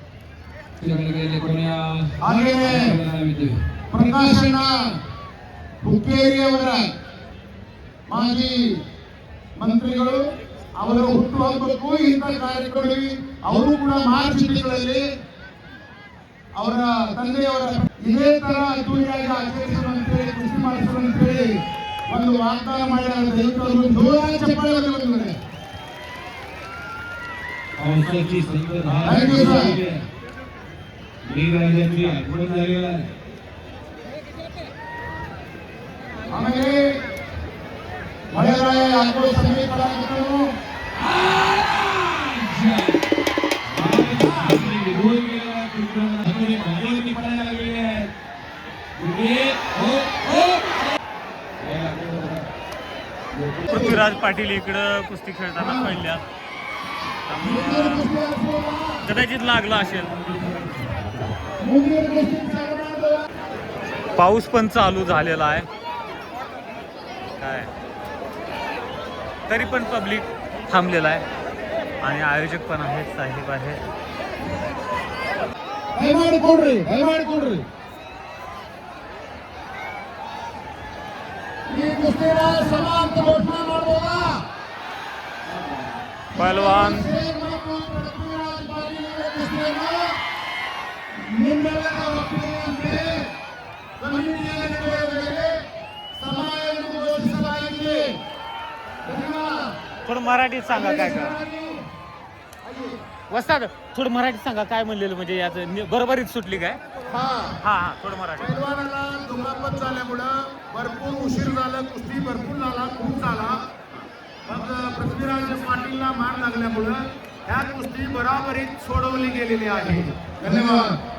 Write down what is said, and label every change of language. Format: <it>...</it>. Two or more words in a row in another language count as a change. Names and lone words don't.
<kn>ಹಾಗೆಯೇ ಪ್ರಕಾಶನ ಹುಕ್ಕೇರಿಯವರ ಮಾಜಿ ಮಂತ್ರಿಗಳು ಅವರ ಹುಟ್ಟುಹಬ್ಬಕ್ಕೂ ಇಂಥ ಕಾರ್ಯಕ್ರಮದಲ್ಲಿ ಅವರು ಕೂಡ ಮಾರ್ಚ್ ತಿಂಗಳಲ್ಲಿ ಅವರ ತಂದೆಯವರ ಇದೇ ತರ ಅದ್ದೂರಿಯಾಗಿ ಆಚರಿಸುವಂತೇಳಿ ಕೃಷಿ ಮಾಡಿಸುವಂತೇಳಿ ಒಂದು ವಾಗ್ದಾನ ಮಾಡಿದ ದೈವಗಳು ಜೋರಾಗಿ ಚಪ್ಪಾಳೆ ಬಂದಿದ್ದಾರೆ</kn> <mr>पावसाची संकट मेघराजाची आगमन झालेलं आहे</mr> <kn>ಆಮೇಲೆ ಮಳೆರಾಯ ಆಗೋ ಸಮೀಪರಾಗಿದ್ದನು</kn> <mr>पृथ्वीराज पाटील इकडं कुस्ती खेळताना पहिल्या कदाचित लागला असेल पाऊस पण चालू झालेला आहे काय तरी पण पब्लिक थांबलेला आहे आणि आयोजक पण आहेत साहेब आहेत</mr> <kn>ಕೊಡ್ರಿ ಈ ಕುಸ್ತಿನ ಸಮಾಂತ ಘೋಷಣೆ ಮಾಡ್ಬೋದಾ पहलवान ನಿಮ್ಮೆಲ್ಲರ ಒಪ್ಪಿಗೆಯಂತೆ ಕಮಿಟಿಯ ನಿರ್ಣಯದಲ್ಲಿ ಸಮಯವನ್ನು ಘೋಷಿಸಲಾಗಿದೆ</kn> <mr>थोडं मराठीत सांगा काय का वस्ताद थोडं मराठीत सांगा काय म्हणलेलं म्हणजे याचं बरोबरीत सुटली काय हा हा हा थोडं मराठी पैलवानाला दुखापत झाल्यामुळं भरपूर उशीर झाला कुस्ती भरपूर झाला खूप झाला मग पृथ्वीराज पाटीलला मार लागल्यामुळं ह्या कुस्ती बराबरीत सोडवली गेलेली आहे धन्यवाद</mr>